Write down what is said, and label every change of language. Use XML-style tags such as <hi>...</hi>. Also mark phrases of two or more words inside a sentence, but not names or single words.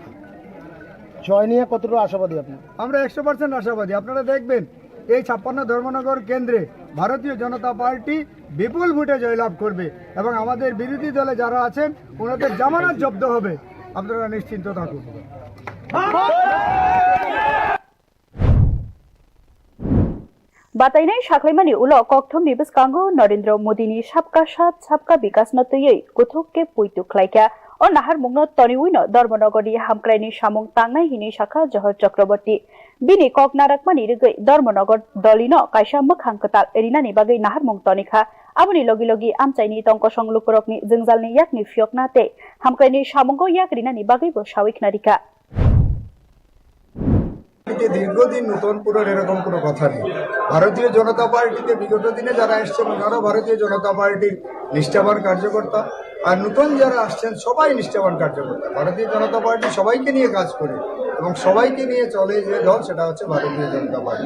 <bn>জয় নিয়ে কতটা আশাবাদী আপনি? আমরা 100% আশাবাদী। আপনারা দেখবেন এই 56 ধর্মনগর কেন্দ্রে ভারতীয় জনতা পার্টি বিপুল ভোটে জয়লাভ করবে এবং আমাদের বিরোধী দলে যারা আছেন ওনাদের জামানত জব্দ হবে। আপনারা নিশ্চিন্ত থাকুন।</bn> <trp>बातायनाय साख्लायमानि उल कक्थमनि बिस्कांगो नरेंद्र मोदीनि</trp> <hi>सबका साथ सबका विकास</hi> <trp>न तयै गुथुके पुइतु खलायका अ नाहार मुंगनो तनिउइनो धर्मनगरनि हामक्रायनि सामुं तांनाय हिनै शाखा जहर चक्रवर्ती बिनि ककनाराकमानि रिगै धर्मनगर दलिनो कायसा मोखां कताल एरिनानि बागै नाहार मुं तनिखा आबुनि लगी आमचाइनि तंक संलुकुरकनि जोंजालनि याकनि फियकनाते हामक्रायनि सामुंगो याक रिनानि बागैबो सावैखनारिका</trp> <bn>দীর্ঘদিন নতুন পুরো এরকম কোনো কথা নেই। ভারতীয় জনতা পার্টিতে বিগত দিনে যারা এসছেন ওনারা ভারতীয় জনতা পার্টির নিষ্ঠাবান কার্যকর্তা আর নতুন যারা আসছেন সবাই নিষ্ঠাবান কার্যকর্তা। ভারতীয় জনতা পার্টি সবাইকে নিয়ে কাজ করে এবং সবাইকে নিয়ে চলে যে দল সেটা হচ্ছে ভারতীয় জনতা পার্টি।</bn>